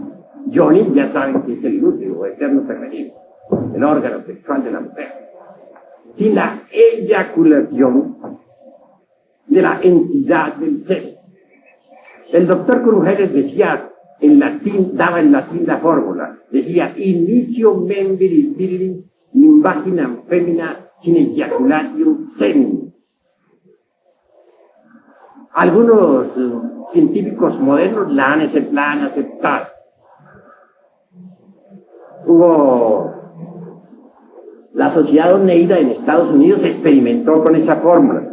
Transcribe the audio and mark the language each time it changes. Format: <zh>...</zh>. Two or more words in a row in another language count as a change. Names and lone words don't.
<es>Yoni, ya saben que es el útero eterno femenino, el órgano sexual de la mujer. Sin la eyaculación de la entidad del ser. El doctor Krugheller decía en latín, daba en latín la fórmula, decía:</es> <la>inicio membris virilis in vaginam femina sin ejaculatium semen.</la> <es>Algunos científicos modernos la han aceptado. Hubo la Sociedad Oneida en Estados Unidos, experimentó con esa fórmula.</es>